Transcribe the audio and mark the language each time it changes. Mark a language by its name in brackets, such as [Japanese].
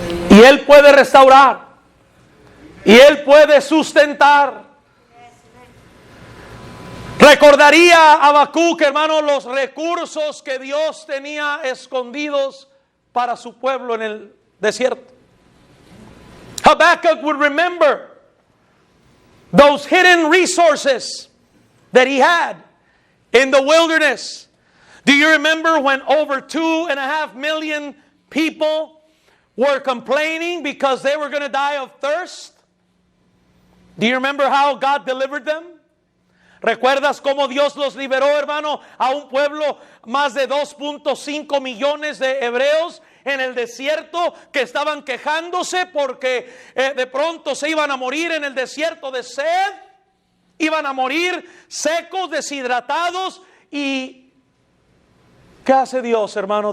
[Spanish] Y Él puede restaurar. Y Él puede sustentar. Recordaría a Habacuc, hermano, los recursos que Dios tenía escondidos para su pueblo en el desierto. [English] Habakkuk would remember those hidden resources that he had in the wilderness. Do you remember when over 2.5 million people were complaining because they were going to die of thirst? Do you remember how God delivered them? [Spanish] ¿Recuerdas cómo Dios los liberó, hermano, a un pueblo, más de 2.5 millones de hebreos en el desierto que estaban quejándose porque de pronto se iban a morir en el desierto de sed? Iban a morir secos, deshidratados. ¿Y qué hace Dios, hermano?